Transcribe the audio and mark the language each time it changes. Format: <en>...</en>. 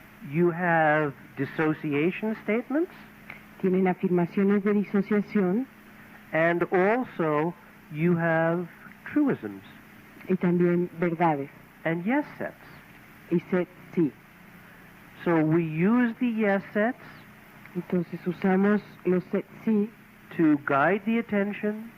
<en>You have dissociation statements,</en> <es>Tienen afirmaciones de disociación</es> <en>and also you have truisms</en> <es>y también verdades.</es> <en>and yes sets.</en> <es>Y sí.</es> <en>So we use the yes sets</en> <es>Entonces usamos los sí</es> <en>to guide the attention,</en>